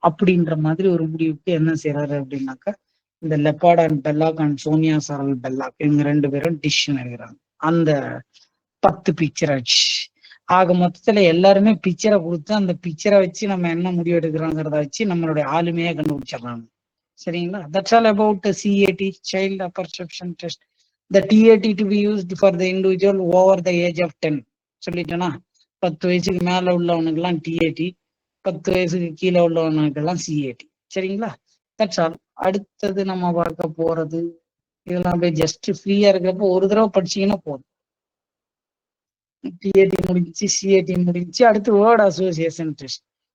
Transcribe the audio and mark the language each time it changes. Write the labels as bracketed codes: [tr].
[ta] அப்படின்ற மாதிரி ஒரு முடிவுக்கு என்ன செய்யறாரு அப்படின்னாக்கா, இந்த லெப்பார்ட் அண்ட் பெல்லாக் அண்ட் சோனியா சாரல் பெல்லாக் இவங்க 2 பேரும் டிசிஷன் எடுக்கிறாங்க. அந்த 10 பிக்சர் ஆச்சு. ஆக மொத்தத்துல எல்லாருமே பிக்சரை கொடுத்து அந்த பிக்சரை வச்சு நம்ம என்ன முடிவு எடுக்கிறோங்கிறத வச்சு நம்மளுடைய ஆளுமையை கண்டுபிடிச்சிடறாங்க. சரிங்களா? [en] That's all about CAT, child apperception test. The TAT to be used for the individual over the age of 10. [ta] சொல்லிட்டேனா? 10 வயசுக்கு மேல உள்ளவனுக்கெல்லாம் டிஏடி, 10 வயசுக்கு கீழே உள்ளவனுக்கெல்லாம் சிஏடி. சரிங்களா? [en] That's all. [ta] அடுத்தது நம்ம பார்க்க போறது இதெல்லாம் அப்படியே ஜஸ்ட் ஃப்ரீயா இருக்கிறப்ப ஒரு தடவை படிச்சீங்கன்னா போதும். டிஏடி முடிஞ்சு, சிஏடி முடிஞ்சு, அடுத்து வேர்ட் அசோசியேஷன் டெஸ்ட்.